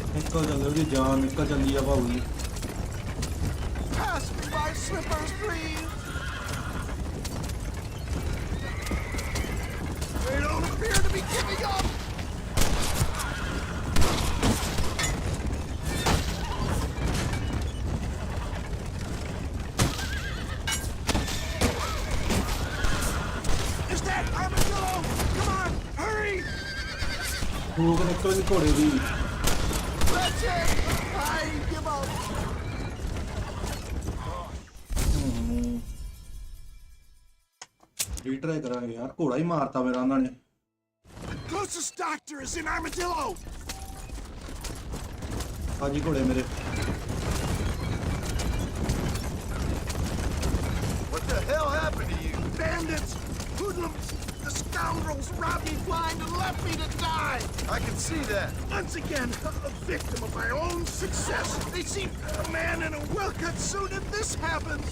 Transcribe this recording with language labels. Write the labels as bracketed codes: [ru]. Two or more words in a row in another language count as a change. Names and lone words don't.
[pa] ਨਿਕਲ ਚੱਲੇ ਉਹਦੀ ਜਾਨ ਨਿਕਲ ਚੱਲੀ ਆ ਭਾਊ ਜੀ [en] Pass me my slippers, please. They don't appear to be giving up. Is that armadillo? Come on, hurry! [pa] ਫੂਕ ਨਿਕਲ ਗਈ ਘੋੜੇ ਦੀ [en] That's it. I give up. [pa] ਰੀਟਰਾਈ ਕਰਾਂਗੇ ਯਾਰ ਘੋੜਾ ਹੀ ਮਾਰਤਾ ਮੇਰਾ ਉਹਨਾਂ ਨੇ [en] Closest doctor is in Armadillo. [pa] ਹਾਜੀ ਘੋੜੇ ਮੇਰੇ [en] What the hell happened to you? Bandits, hoodlums, the scoundrels robbed me blind and left me to die. I can see that. Once again, a victim of my own success. They see a man in a well-cut suit and this happens.